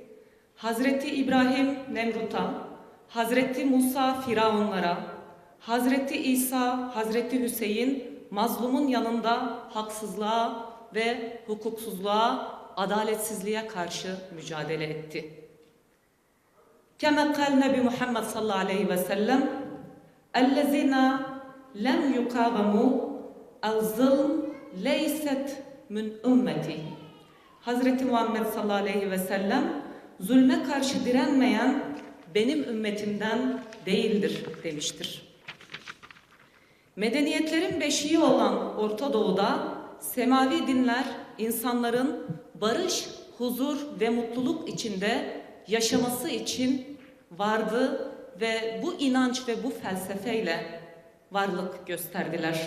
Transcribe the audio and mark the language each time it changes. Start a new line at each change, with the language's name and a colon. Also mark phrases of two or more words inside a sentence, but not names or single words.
Turkish: Hazreti İbrahim Nemrut'a, Hazreti Musa Firavunlara, Hazreti İsa, Hazreti Hüseyin mazlumun yanında haksızlığa ve hukuksuzluğa, adaletsizliğe karşı mücadele etti.
Arabic: كما قال النبي محمد صلى الله عليه وسلم اَلَّذِينَ لَمْ يُقَاوَمُوا الظِّلْمِ لَيْسَتْ من أمتي.
Turkish: Hazreti Muhammed
Arabic: صلى الله عليه وسلم
Turkish: zulme karşı direnmeyen benim ümmetimden değildir demiştir. Medeniyetlerin beşiği olan Orta Doğu'da semavi dinler insanların barış, huzur ve mutluluk içinde yaşaması için vardı ve bu inanç ve bu felsefeyle varlık gösterdiler.